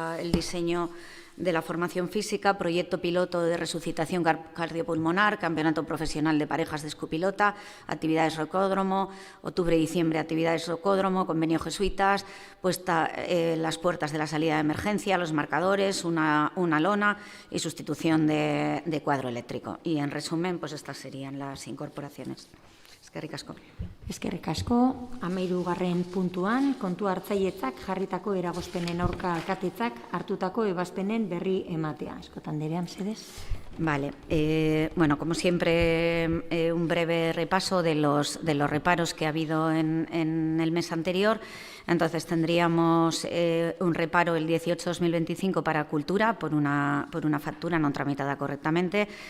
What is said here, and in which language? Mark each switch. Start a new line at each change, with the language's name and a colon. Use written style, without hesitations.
Spanish: diseño de la formación física, proyecto piloto de resucitación cardiopulmonar, campeonato profesional de parejas de escupilota, actividades rocódromo, octubre-diciembre actividades rocódromo, convenio jesuitas, puesta las puertas de la salida de emergencia, los marcadores, una lona y sustitución de cuadro eléctrico. Y en resumen, pues estas serían las incorporaciones.
Basque: Eskerrik asko. Eskerrik asko, 13. puntuan, kontu hartzailetzak jarritako eragozpenen aurka alkatetzak hartutako ebazpenen berri ematea. Eskotan derean, mesedez.
Spanish: Vale. Bueno, como siempre, un breve repaso de los reparos que ha habido en el mes anterior. Entonces, tendríamos un reparo el 18-2025 para cultura por una factura no tramitada correctamente.